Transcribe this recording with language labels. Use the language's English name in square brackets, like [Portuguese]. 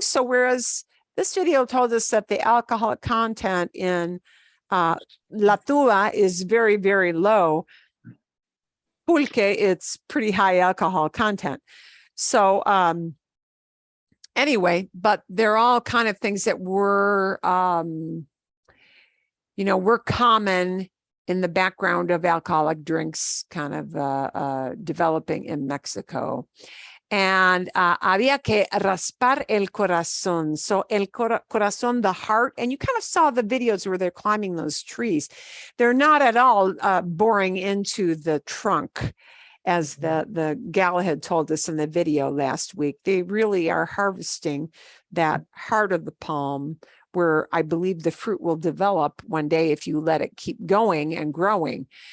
[English] So whereas this video told us that the alcoholic content in La Tuba is very, very low, pulque, it's pretty high alcohol content. So anyway, but they're all kind of things that were, were common in the background of alcoholic drinks kind of developing in Mexico. [Spanish] And había que raspar el corazón. [English] So el corazón, the heart, and you kind of saw the videos where they're climbing those trees. They're not at all boring into the trunk. as the gal had told us in the video last week. They really are harvesting that heart of the palm where I believe the fruit will develop one day if you let it keep going and growing.